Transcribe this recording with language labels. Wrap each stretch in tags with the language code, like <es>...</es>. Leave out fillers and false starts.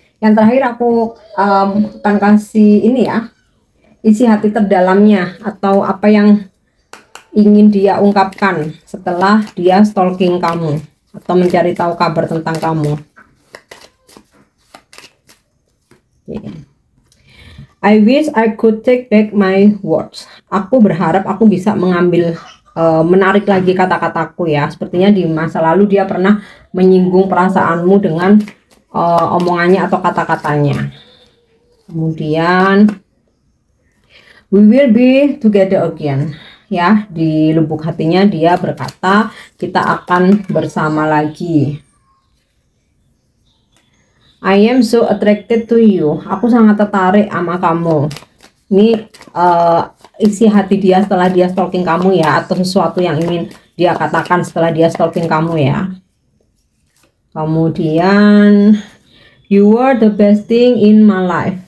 <id>Yang terakhir aku akan kasih ini ya, isi hati terdalamnya atau apa yang ingin dia ungkapkan setelah dia stalking kamu atau mencari tahu kabar tentang kamu.</id> <en>I wish I could take back my words.</en> <id>Aku berharap aku bisa mengambil menarik lagi kata-kataku ya. Sepertinya di masa lalu dia pernah menyinggung perasaanmu dengan omongannya atau kata-katanya. Kemudian</id> <en>we will be together again.</en> <id>Ya, di lubuk hatinya dia berkata kita akan bersama lagi.</id> <en>I am so attracted to you.</en> <id>Aku sangat tertarik sama kamu. Ini isi hati dia setelah dia stalking kamu ya, atau sesuatu yang ingin dia katakan setelah dia stalking kamu ya. Kemudian</id> <en>you are the best thing in my life.</en>